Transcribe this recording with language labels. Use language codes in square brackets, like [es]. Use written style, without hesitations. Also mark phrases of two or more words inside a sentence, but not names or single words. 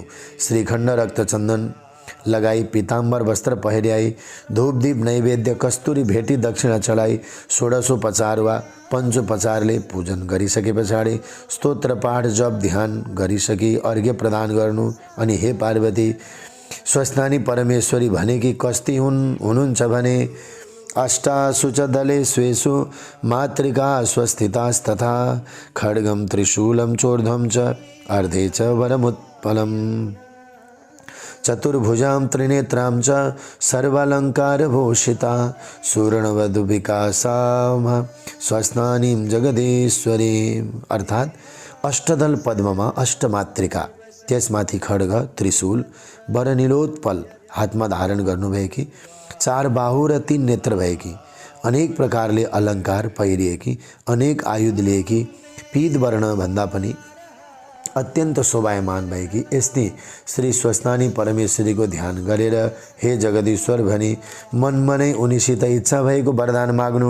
[ne] श्रीखण्ड रक्तचन्दन लगाई पीताम्बर वस्त्र पहिर्याई धूपदीप नैवेद्य कस्तुरी भेटी दक्षिणा चढाई षोडशोपचार वा पञ्चोपचारले पूजन गरिसके पछाडि स्तोत्र पाठ जप ध्यान गरिसकी अर्घ्य प्रदान गर्नु। अनि हे पार्वती, स्वस्थानी परमेश्वरी भनेकी कस्ती हुनुहुन्छ भने [sa] अष्टासु च दले स्वेषु मातृका स्वस्थितास्तथा खड्गम त्रिशूलं चोर्ध्वं च अर्धे च वरमुत्पलम् चतुर्भुजां त्रिनेत्रां च सर्वालङ्कारभूषिता सुवर्णवधुविकासां स्वस्थानीं जगदीश्वरीम्। [ne] अर्थात् अष्टदल पद्ममा अष्टमातृका, त्यसमाथि खड्ग त्रिशूल वरनिलोत्पल हातमा धारण गर्नुभएकी, 4 बाहु र 3 नेत्र भएकी, अनेक प्रकारले अलङ्कार पहिरिएकी, अनेक आयुध लिएकी, पीत वर्ण भन्दा पनि अत्यन्त शोभायमान भएकी यस्ती श्री स्वस्थानी परमेश्वरीको ध्यान गरेर हे जगदीश्वर भनी मनमनै उनीसित इच्छा भएको वरदान माग्नु।